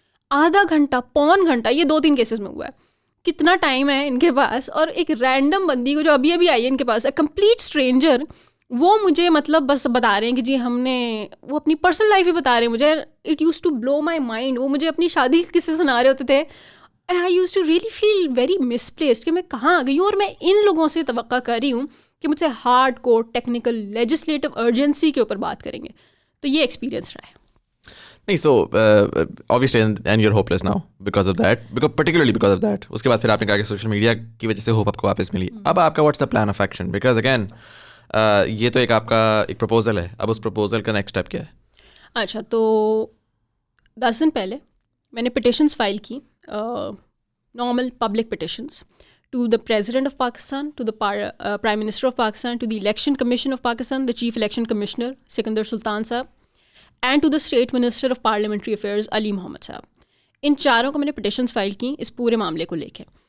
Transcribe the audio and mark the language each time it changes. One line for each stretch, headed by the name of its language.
Urdu: آدھا گھنٹہ, پون گھنٹہ, یہ 2-3 کیسز میں ہوا ہے, کتنا ٹائم ہے ان کے پاس, اور ایک رینڈم بندی کو جو ابھی آئی ہے ان کے پاس,
English: a complete stranger,
Urdu: وہ مجھے مطلب بس بتا رہے ہیں کہ جی ہم نے, وہ اپنی پرسنل لائف ہی بتا رہے ہیں مجھے.
English: It used to blow my mind.
Urdu: وہ مجھے اپنی شادی کے قصے سنا رہے ہوتے تھے,
English: and I used to really feel very misplaced
Urdu: کہ میں کہاں آ گئی ہوں, اور میں ان لوگوں سے توقع کر رہی ہوں کہ مجھ سے
English: hard core technical legislative urgency
Urdu: کے اوپر بات کریں گے. تو یہ ایکسپیرینس رہا ہے. نہیں,
English: So obviously and you're hopeless now because of that, particularly because of that.
Urdu: اس کے بعد پھر آپ نے کہا کہ سوشل میڈیا کی وجہ سے ہوپ آپ کو واپس ملی. اب آپ کا
English: what's the plan of action, because again
Urdu: یہ تو ایک آپ کا ایک پروپوزل ہے, اب اس پروپوزل کا نیکسٹ اسٹیپ کیا ہے؟ اچھا, تو 10 دن پہلے میں نے پٹیشنس فائل کی,
English: Normal public petitions, to the President of Pakistan, to the Prime Minister of Pakistan, to the Election Commission of Pakistan, the Chief Election Commissioner, Sikandar Sultan Sahab, and to the State Minister of Parliamentary Affairs, Ali Mohammed Sahab.
Urdu: ان چاروں کو میں نے پٹیشنس file کی اس پورے معاملے کو لے کے.